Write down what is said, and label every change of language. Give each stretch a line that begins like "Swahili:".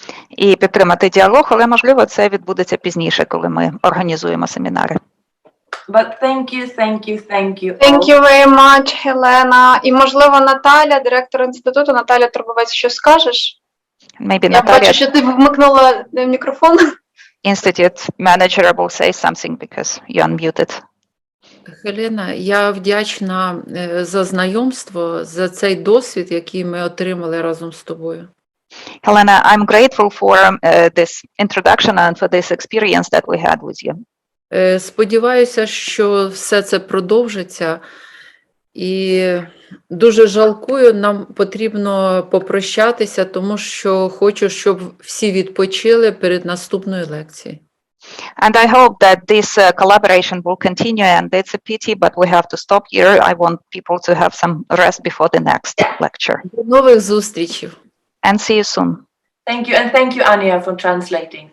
Ukrainian: І підтримати діалог, але, можливо, це відбудеться пізніше, коли ми організуємо семінари.
English: But thank you. Thank you very much, Хелена.
Ukrainian: І, можливо, Наталя, директор інституту, Наталя Турбовець, що скажеш?
English: Maybe
Ukrainian: Я Наталя, бачу, що ти вмикнула мікрофон.
English: Institute manager will say something because you unmuted.
Ukrainian: Хелена, я вдячна за знайомство, за цей досвід, який ми отримали разом з тобою.
English: Helena, I'm grateful for this introduction and for this experience that we had with you.
Ukrainian: Сподіваюся, що все це продовжиться. І дуже жалкую, нам потрібно попрощатися, тому що хочу, щоб всі відпочили перед наступною лекцією.
English: And I hope that this collaboration will continue, and it's a pity, but we have to stop here. I want people to have some rest before the next lecture.
Ukrainian: До нових зустрічей.
English: And see you soon. Thank you, and thank you, Anya, for translating.